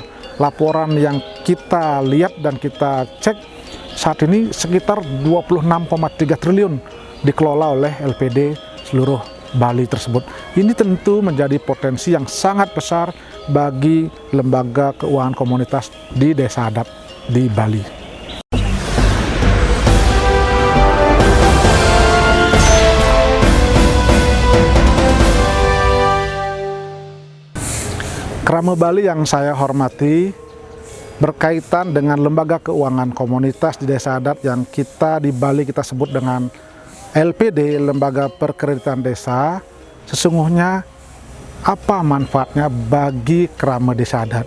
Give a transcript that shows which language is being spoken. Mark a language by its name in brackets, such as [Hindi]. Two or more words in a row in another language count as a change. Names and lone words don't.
[Indonesian] Laporan yang kita lihat dan kita cek saat ini sekitar 26,3 triliun dikelola oleh LPD seluruh Bali tersebut. Ini tentu menjadi potensi yang sangat besar bagi lembaga keuangan komunitas di desa adat di Bali. Krama Bali yang saya hormati, berkaitan dengan lembaga keuangan komunitas di desa adat yang kita di Bali kita sebut dengan LPD, Lembaga Perkreditan Desa, sesungguhnya apa manfaatnya bagi krama desa adat?